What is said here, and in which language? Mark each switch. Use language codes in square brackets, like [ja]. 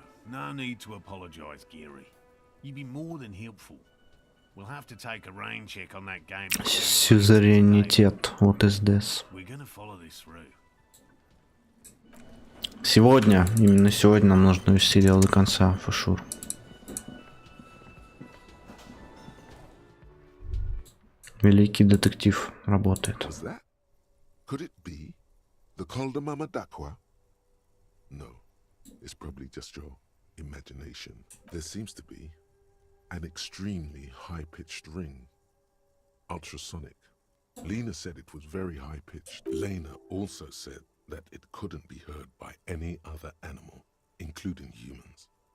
[en] No need to apologize, Gary. You'd be more than helpful. We'll have to take a rain check on that game. Сюзеренитет. What is this? We're gonna follow this through. [ru] Сегодня, именно сегодня нам нужно довести дело до конца, [en] for sure. [ru] Великий детектив работает. [en] Was that? Could it be the Calder Mama Dakwa? No, it's probably just your imagination. There seems to be an extremely high-pitched ring. Ultrasonic. Lena said it was very high-pitched. Lena also said that it couldn't be heard by any other animal, including humans.